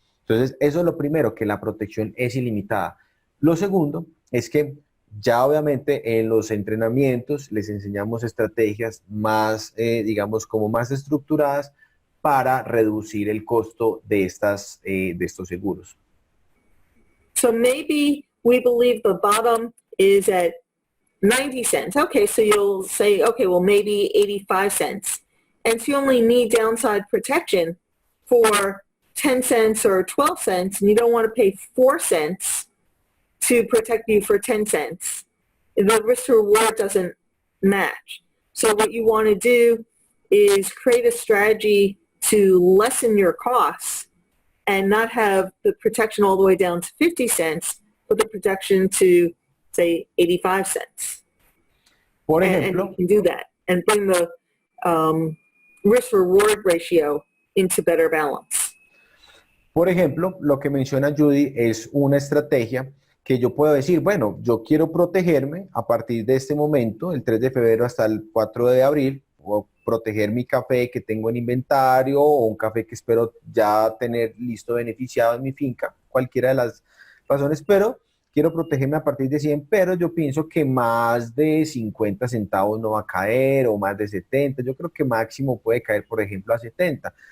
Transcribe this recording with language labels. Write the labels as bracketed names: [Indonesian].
[Spanish] Entonces, eso es lo primero, que la protección es ilimitada. Lo segundo es que ya obviamente en los entrenamientos les enseñamos estrategias más, digamos, como más estructuradas para reducir el costo de estos seguros. [English] So maybe we believe the bottom is at 90 cents. Okay, so you'll say, okay, well, maybe 85 cents. And so you only need downside protection for 10 cents or 12 cents, and you don't want to pay 4 cents to protect you for 10 cents. The risk to reward doesn't match. So what you want to do is create a strategy to lessen your costs and not have the protection all the way down to 50 cents, but the protection to, say, 85 cents. [Spanish] Por ejemplo, [English] and you can do that and bring the risk-reward ratio into better balance. [Spanish] Por ejemplo, lo que menciona Judy es una estrategia que yo puedo decir, bueno, yo quiero protegerme a partir de este momento, el 3 de febrero hasta el 4 de abril, o proteger mi café que tengo en inventario o un café que espero ya tener listo beneficiado en mi finca, cualquiera de las razones, pero quiero protegerme a partir de 100, pero yo pienso que más de 50 centavos no va a caer o más de 70, yo creo que máximo puede caer, por ejemplo, a 70.